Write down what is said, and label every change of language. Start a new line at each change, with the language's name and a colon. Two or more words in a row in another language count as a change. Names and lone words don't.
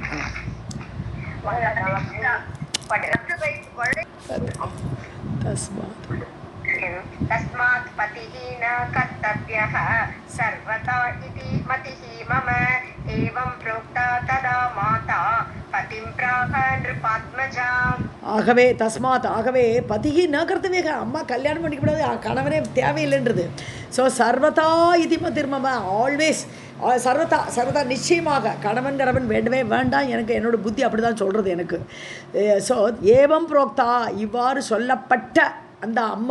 Sanskrit: तस्मात् पतिः न कर्तव्यः सर्वथा इति मतिः मम एवं प्रोक्ता तदा माता पतिं प्राह नृपात्मजा
Tamil: ஆகவே தஸ்மாத் ஆகவே
Sanskrit: पतिः न कर्तव्यः
Tamil: அம்மா கல்யாணம் பண்ணிக்கூடாது கணவனே தேவையில்லைன்றது ஸோ சர்வதா இது திரும்ப ஆல்வேஸ் சர்வதா நிச்சயமாக கணவன் வேண்டவே வேண்டாம் எனக்கு என்னோட புத்தி அப்படி தான் சொல்கிறது எனக்கு ஸோ
Sanskrit: एवं प्रोक्ता
Tamil: இவ்வாறு சொல்லப்பட்ட அந்த அம்மா